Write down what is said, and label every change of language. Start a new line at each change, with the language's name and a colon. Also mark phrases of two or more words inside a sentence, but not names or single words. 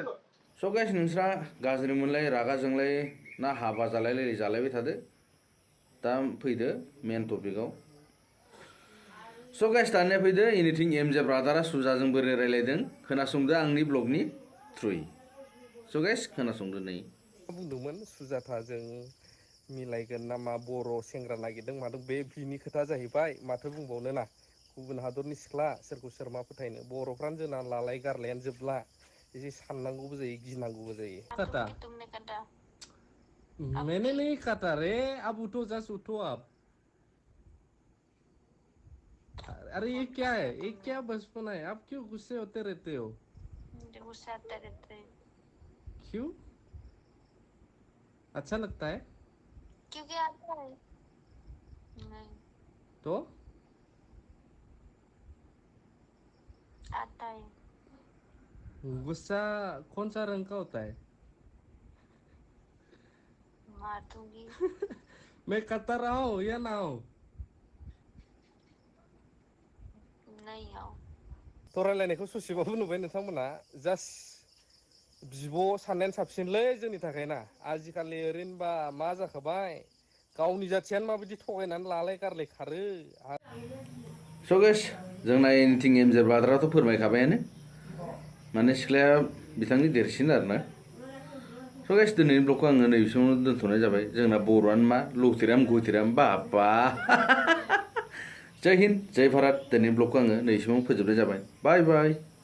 English: so guys
Bodo: नोंस्रा गाज्रि मोनलाय रागा जोंलाय ना हाबा जालायबाय थादो दा फैदो
English: main topic-आव so guys
Bodo: दानिया फैदो एनिथिं एमजे ब्रादारा सुजाजों बोरै रायलायदों खोनासंदो आंनि ब्लगनि थ्रुयै
English: so guys
Bodo: खोनासंदो नै बुंदोंमोन सुजाथाजों मिलायगोन ना मा बर' सेंग्रा नागिरदों मादों बे बिनि खोथा जाहैबाय माथो बुंबावनो ना गुबुन हादरनि सिख्ला सोरखौ सोर मा फोथायनो बर'फ्रानो जोंना लालाय गारलायानो जोबला एसे साननांगौबो जायो गिनांगौबो जायो काटा
Hindi: तुमने काटा मैंने नहीं काटा रे अब उठो जस्ट उठो आप अरे ये क्या है ये क्या बचपना है आप क्यों गुस्से होते रहते हो मुझे गुस्सा आता रहता है क्यों अच्छा लगता है क्योंकि आता है नहीं तो आता है गुस्सा कौन सा रंग का होता है मार दूंगी मैं कता रहा हूँ या ना हूँ नहीं आओ
Bodo: थ' रायलायनायखौ ससेबाबो नुबाय नोंथांमोना जास्ट बिब' साननायानो साबसिनलै जोंनि थाखाय ना आजिखालि ओरैनोबा मा जाखाबाय गावनि जाथियानो माबायदि थगायनानै लालाय गारलाय खारो
English: so guys
Bodo: जोंना एनिथिं एमजे ब्रादाराथ' फोरमायखाबायानो माने सिख्लाया बिथांनि देरसिन आरोना
English: so guys
Bodo: दिनैनि ब्लगखौ आङो नैबेसिमावनो दोनथ'नाय जाबाय जोंना बर'आनो मा लौथिराम गुथिराम बाबा
Hindi: जय हिन्द जय भारत
Bodo: दिनैनि ब्लगखौ आङो नैबेसिमावनो फोजोबनाय जाबाय
English: bye bye